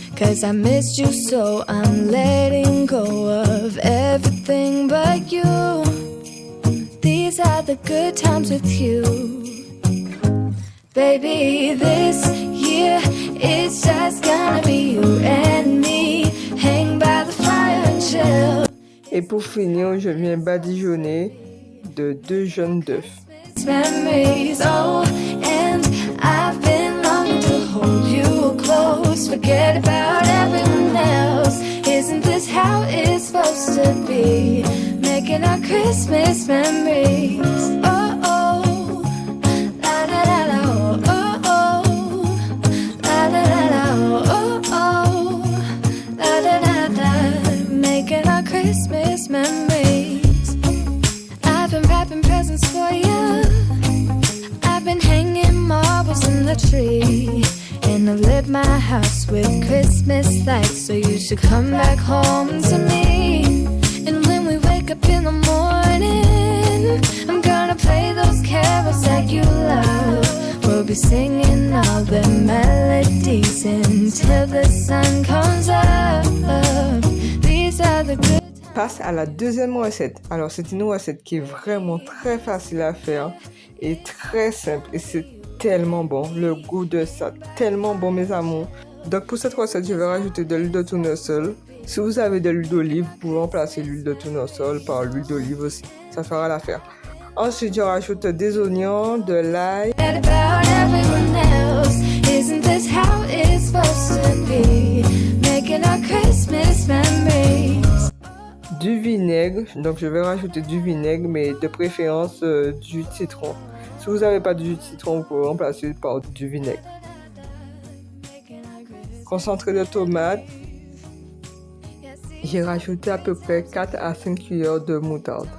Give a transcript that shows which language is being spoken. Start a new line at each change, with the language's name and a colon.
English: Cause I missed you so I'm letting go of everything but you. These are the good times with you. Baby, this year it's just gonna be you and me. Hang by the fire and chill.
French: Et pour finir, je viens badigeonner de 2 jaunes d'œufs.
English: Memories, oh, and I've been longing to hold you close. Forget about everyone else. Isn't this how it's supposed to be? Making our Christmas memories. Oh, oh, la da da da, oh, oh, la da da da, oh, oh, la da da da. Making our Christmas memories. I've been wrapping presents for you. I've been hanging marbles in the tree, and I've lit my house with Christmas lights. So you should come back home to me. And when we wake up in the morning, I'm gonna play those carols that you love. We'll be singing all the melodies until the sun comes up. These are the good.
French: Passe à la deuxième recette. Alors c'est une recette qui est vraiment très facile à faire et très simple et c'est tellement bon. Le goût de ça, tellement bon mes amours. Donc pour cette recette, je vais rajouter de l'huile de tournesol. Si vous avez de l'huile d'olive, vous pouvez remplacer l'huile de tournesol par l'huile d'olive aussi. Ça fera l'affaire. Ensuite, je rajoute des oignons, de l'ail.
English: About everyone else. Isn't this how it's supposed to be? Making our Christmas memories.
French: Du vinaigre, donc je vais rajouter du vinaigre, mais de préférence du citron. Si vous n'avez pas de jus de citron, vous pouvez remplacer par du vinaigre. Concentré de tomate, j'ai rajouté à peu près 4 à 5 cuillères de moutarde.